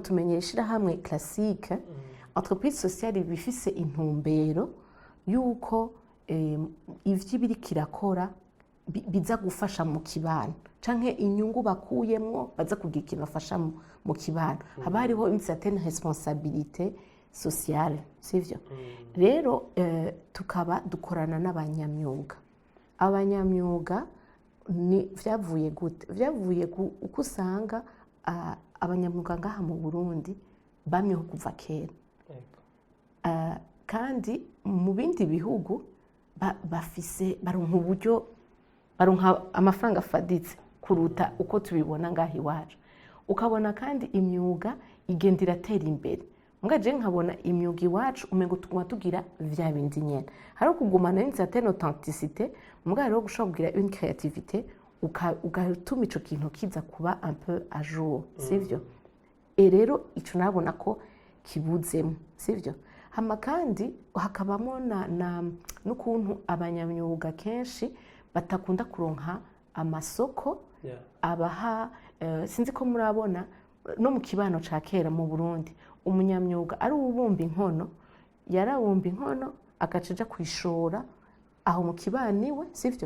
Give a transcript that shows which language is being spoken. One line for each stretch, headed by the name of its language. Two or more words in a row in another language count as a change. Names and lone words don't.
Rundi: tumenye ishirahamwe
French: classique entreprise sociale
Rundi: bifise intumbero yuko ivyo biri kirakora biza gufasha mu kibano canke inyungu bakuyemwo baza kugira ikintu bafasha mu kibano haba hariho
French: une certaine responsabilité sociale
Rundi: sivyo rero tukaba dukorana n'abanyamyuga abanyamyuga ni vyavuye gute vyavuye uko usanga abanyamwuga ngaha mu Burundi bamyeho kuva kera kandi mu bindi bihugu bafise baronka uburyo baronka amafaranga afaditse kuruta uko tubibona ngaho iwacu. Ukabona kandi imyuga igenda iratera imbere. Mwaje nkabona imyuga iwacu umengo tuguma tugira vya bindi nyene. Hari ukugumana
French: une certaine authenticité,
Rundi: mugabo rero gushobora kugira
French: une créativité
Rundi: ugatuma ico kintu kiza kuba
French: un peu à jour,
Rundi: sivyo? Rero ico nabona ko kibuzemo, sivyo? Hama kandi hakabamo n'ukuntu abanyamyuga kenshi batakunda kuronka amasoko abaha, sinzi ko murabona no mu kibano ca kera mu Burundi umunyamyuga ari ubumba inkono, yarabumba inkono agacaja kwishora aho mu kibaniwe, sivyo?